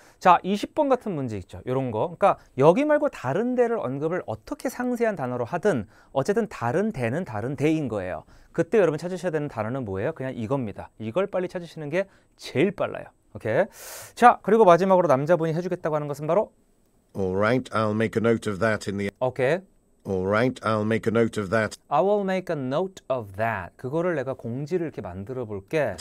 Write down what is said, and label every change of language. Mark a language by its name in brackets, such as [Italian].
[Korean] 자, 20번 같은 문제 있죠. 이런 거. 그러니까 여기 말고 다른 데를 언급을 어떻게 상세한 단어로 하든 어쨌든 다른 데는 다른 데인 거예요. 그때 여러분 찾으셔야 되는 단어는 뭐예요? 그냥 이겁니다. 이걸 빨리 찾으시는 게 제일 빨라요. 오케이. 자, 그리고 마지막으로 남자분이 해주겠다고 하는 것은 바로 [English] All right, I'll make a note of that in the... [Korean] 오케이. [English] All right, I'll make a note of that I will make a note of that. [Korean] 그거를 내가 공지를 이렇게 만들어 볼게.